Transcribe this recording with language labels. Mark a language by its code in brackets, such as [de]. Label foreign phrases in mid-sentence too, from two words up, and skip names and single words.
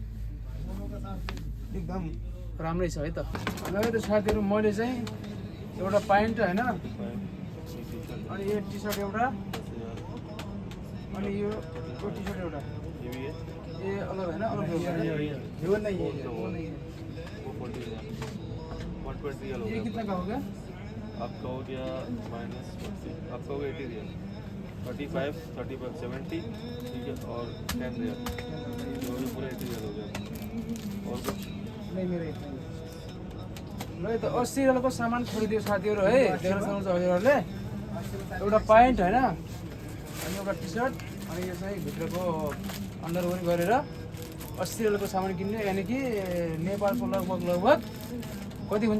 [ne] एकदम राम्रै छ है त। ल त साथीहरु मैले चाहिँ एउटा प्यान्ट हैन अनि यो टी सर्ट एउटा अनि यो टी सर्ट एउटा ए अलग हैन अलग यो [hi] नहीं है वो नहीं है। [ne] 120 रियल हो [hi] ये कितना का हो गया? आपका हो गया माइनस आपका हो गया 80 रियल 35 70 ठीक है और 10 रियल जो भी पूरा 80 रियल हो गया। और कुछ नहीं मेरे इतना ही। [ne] ल त 80 रियलको सामान खरिदियो साथीहरु है। देख्न सक्नुहुन्छ हजुरहरुले एउटा प्यान्ट हैन अनि एउटा टी सर्ट अनि यो चाहिँ भित्रको अन्डरवेयर गरेर 80 रियलको सामान किन्ने [hi] यानी कि [ne] नेपालको लगभग कति हुन्छ?